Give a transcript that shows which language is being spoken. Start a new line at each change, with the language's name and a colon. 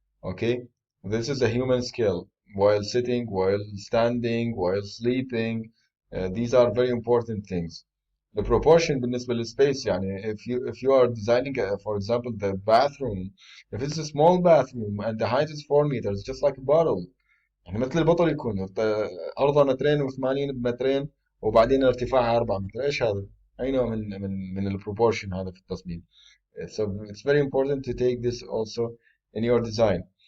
English: Okay, this is a human skill while sitting, while standing, while sleeping. These are very important things. The proportion
Arabic: بالنسبة للسpace يعني
English: if you are designing for example the bathroom, if it's a small bathroom and the height is 4 meters just like a bottle,
Arabic: يعني مثل البطل يكون أرضها مترين و80 بمترين، وبعدين ارتفاعها 4 متر. إيش هذا؟ أي نوع من البروبورشن هذا في التصميم.
English: So it's very important to take this also in your design.